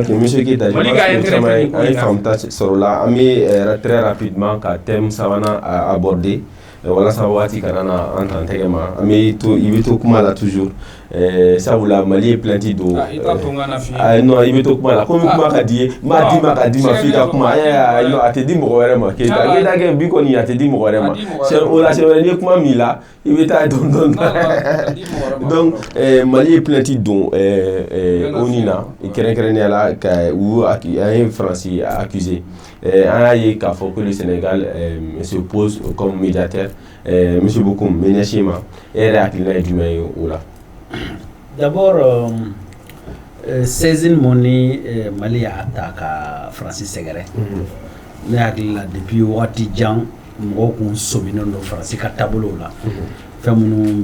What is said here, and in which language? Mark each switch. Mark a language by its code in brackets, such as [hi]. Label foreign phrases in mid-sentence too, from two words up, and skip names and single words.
[bm] Ok monsieur Keita, Mali ka intérêt tɛ nin ko in na. An ye faamuta sɔrɔ o la an bɛ [fr] très rapidement [bm] ka thème sabanan aborder walasa waati kana na an t'an tɛgɛ ma an bɛ to i bɛ to kuma la toujours sabula Mali ye plainte don i t'a to n ka na f'i ye non i bɛ to kuma la komi kuma ka di ye n b'a d'i ma ka d'i ma f'i ka kuma a tɛ di mɔgɔ wɛrɛ ma Keita kɛ bi kɔni a tɛ di mɔgɔ wɛrɛ ma o la siɲɛ wɛrɛ n'i ye kuma min la i bɛ taa dɔn donc Mali ye plainte don ONU na kɛrɛnkɛrɛnnenya la ka an ye Faransi accusé an y'a ye k'a fɔ [fr] que le Sénégal se pose comme médiateur monsieur Bokoum [bm] me ɲɛsin ma e yɛrɛ hakilina ye jumɛn ye o la. [fr] D'abord saisine [bm] mun ni Mali y'a ta ka Faransi sɛgɛrɛ ne hakili la depuis waati jan mɔgɔw kun sɔminen don Faransi ka taabolo la fɛn minnu